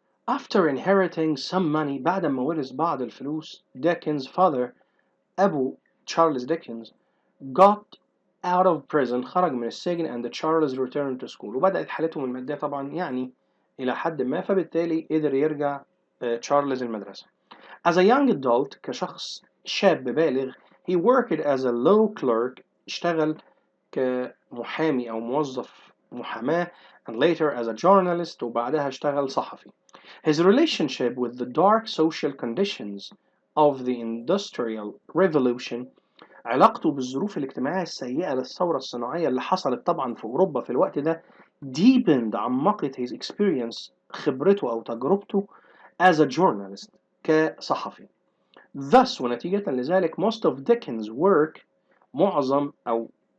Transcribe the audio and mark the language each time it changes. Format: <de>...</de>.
<en>After inheriting some money،</en> <ar>بعد ما ورث بعض الفلوس، Dickens' father، أبو تشارلز ديكنز،</ar> <en>got out of prison،</en> <ar>خرج من السجن،</ar> <en>and Charles returned to school،</en> <ar>وبدأت حالتهم المادية طبعا يعني إلى حد ما، فبالتالي قدر يرجع تشارلز المدرسة.</ar> <en>As a young adult،</en> <ar>كشخص شاب بالغ،</ar> <en>he worked as a law clerk،</en> <ar>اشتغل كمحامي أو موظف محاماة،</ar> <en>and later as a journalist،</en> <ar>وبعدها اشتغل صحفي.</ar> <en>His relationship with the dark social conditions of the Industrial Revolution،</en> <ar>علاقته بالظروف الاجتماعية السيئة للثورة الصناعية اللي حصلت طبعا في أوروبا في الوقت ده، deepened، عمقت</ar> <en>his experience،</en> <ar>خبرته أو تجربته</ar> <en>as a journalist،</en> <ar>كصحفي.</ar> <en>Thus،</en> <ar>ونتيجة لذلك،</ar> <en>most of Dickens' work، معظم أو</en>